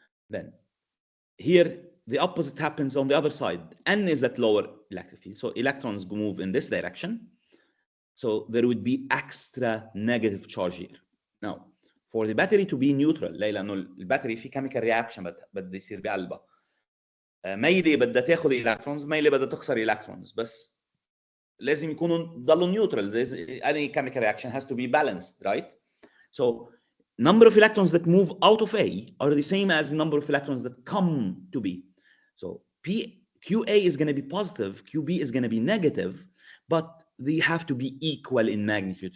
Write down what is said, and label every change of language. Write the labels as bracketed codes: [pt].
[en] Then here, the opposite happens on the other side. N is at lower electric field. So electrons move in this direction. So there would be extra negative charge here. Now, for the battery to be neutral, [ar] ليه؟ لأنه الباتري في chemical reaction بدها يصير بقلبها. ميلة بدها تاخذ electrons، ميلة بدها تخسر electrons، بس لازم يكونوا ضلوا neutral. [en] Any chemical reaction has to be balanced, right? So number of electrons that move out of A are the same as the number of electrons that come to B. So QA is going to be positive, QB is going to be negative, but they have to be equal in magnitude.